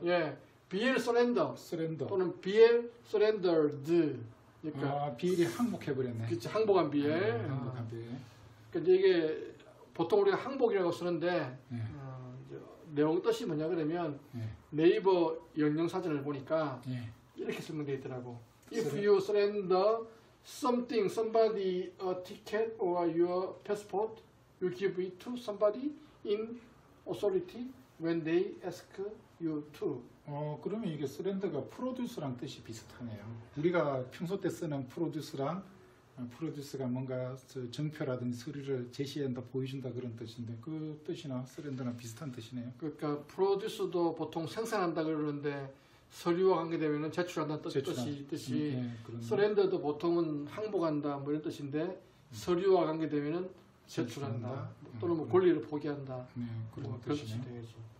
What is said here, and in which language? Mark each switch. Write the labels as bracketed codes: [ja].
[ko] 예, BL 서렌더 또는 BL 서렌더드. 그러니까 BL이 항복해버렸네. 그치, 항복한 BL. 항복한 BL. 그러니까 이게 보통 우리가 항복이라고 쓰는데 네. 내용 뜻이 뭐냐 그러면 네. 네이버 영영 사전을 보니까 네. 이렇게 설명되어 있더라고. [en] If you surrender something, somebody, a ticket or your passport, you give it to somebody in authority when they ask you to. [ko] 그러면 이게 서렌더가 프로듀스랑 뜻이 비슷하네요. 우리가 평소 때 쓰는 프로듀스랑 프로듀스가 뭔가 정표라든지 서류를 제시한다, 보여준다 그런 뜻인데 그 뜻이나 서렌더랑 비슷한 뜻이네요. 그러니까 프로듀스도 보통 생산한다 그러는데 서류와 관계되면 제출한다 뜻이 서렌더도 보통은 항복한다 뭐 이런 뜻인데 서류와 관계되면 제출한다 또는 뭐 권리를 포기한다 그런 뜻이 되겠죠.